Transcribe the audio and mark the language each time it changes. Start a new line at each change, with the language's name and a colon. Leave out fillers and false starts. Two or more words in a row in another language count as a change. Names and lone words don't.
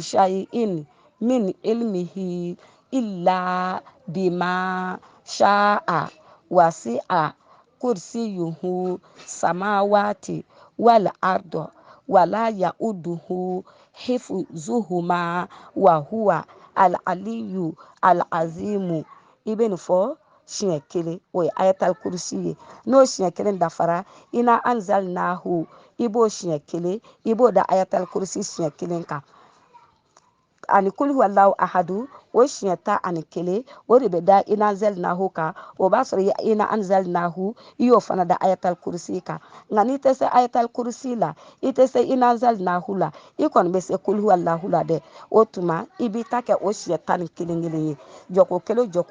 Arabic: شيء من علمه إلا بما شاء وسع كرسيه السماوات والأرض ولا يؤوده حفظهما وهو العلي العظيم
Bambara: i bɛ nin fɔ siɲɛ 1 o ye ayatal kursi ye n'o siɲɛ 1 dafara ina anzalnahu i b'o siɲɛ 1 i b'o da ayatal kursi siɲɛ 1 kan ani kul huwallahu ahadu o siɲɛ 11 o de bɛ da ina anzalnahu kan o b'a sɔrɔ ina anzalnahu i y'o fana da ayatal kursi kan nka n'i tɛ se ayatal kursi la i tɛ se ina anzalnahu la i kɔni bɛ se kul huwallahu la dɛ o tuma i b'i ta kɛ o siɲɛ 11 ye jɔko kelen